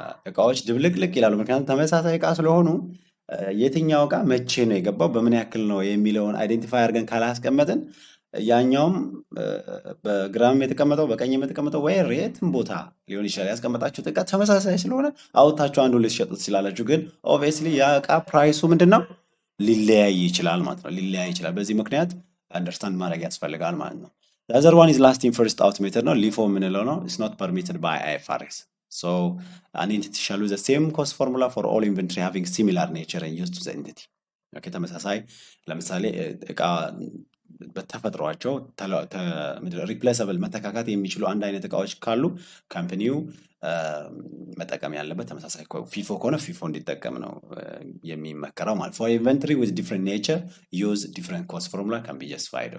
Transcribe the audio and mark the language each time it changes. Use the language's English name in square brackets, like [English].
[Amharic] እቃዎች ድብልቅልቅ ይላሉ። ምክንያቱም ተመሳሳይ እቃ ስለሆኑ የትኛው እቃ መቼ ነው የገባው በምን ያክል ነው የሚለውን አይዴንቲፋይ አድርገን ካላስቀመጥን ያኛውም በግራም የተቀመጠው በቀኝም የተቀመጠው ወይ የትም ቦታ ሊሆን ይችላል ያስቀመጣችሁት እቃ ተመሳሳይ ስለሆነ አውጥታችሁ አንዱ ልትሸጡት ትችላላችሁ። ግን ኦብቪየስሊ ያ እቃ ፕራይሱ ምንድነው ሊለያይ ይችላል ማለት ነው። ሊለያይ ይችላል። በዚህ ምክንያት አንደርስታንድ ማድረግ ያስፈልጋል ማለት ነው። [English] the other one is last in first out method [Amharic] ነው። ሊፎ የምንለው ነው። [English] it's not permitted by IFRS. so an entity shall use the same cost formula for all inventory having similar nature and used to the entity. [Amharic] ኦኬ ተመሳሳይ ለምሳሌ እቃ በተፈጥሯቸው ሪፕሌሰብል መተካካት የሚችሉ አንድ አይነት እቃዎች ካሉ ካምፓኒው መጠቀም ያለበት ተመሳሳይ ፊፎ ከሆነ ፊፎ እንዲጠቀም ነው የሚመከረው ማለት። [English] for inventory with different nature use different cost formula can be justified.